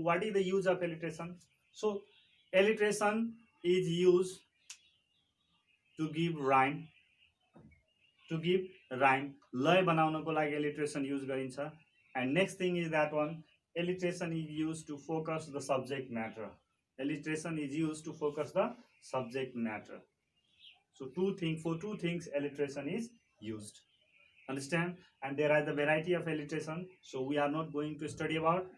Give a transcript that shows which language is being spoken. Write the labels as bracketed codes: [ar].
[en] What is the use of alliteration? So alliteration is used to give rhyme. [ne] लय बनाउनको लागि alliteration use गरिन्छ. [en] And next thing is that one, alliteration is used to focus the subject matter. Alliteration is used to focus the subject matter. So for two things alliteration is used. Understand? And there are the variety of alliteration. So we are not going to study about.